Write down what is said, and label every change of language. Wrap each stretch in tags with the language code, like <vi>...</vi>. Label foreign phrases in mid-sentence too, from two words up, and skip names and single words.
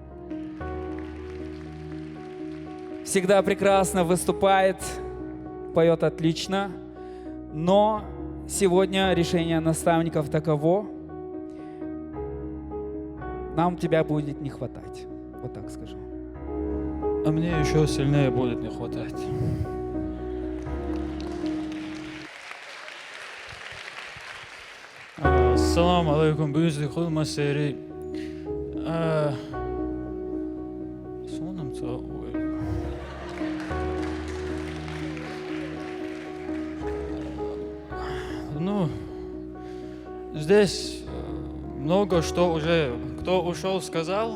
<ru>Всегда прекрасно выступает, поет отлично, но сегодня решение наставников таково: нам тебя будет не хватать. Вот так скажу. А мне еще сильнее будет не хватать.</ru> <ar>السلام عليكم, бюзли хулма сери.</ar> <ru>Ну, здесь много что уже кто ушел сказал.</ru>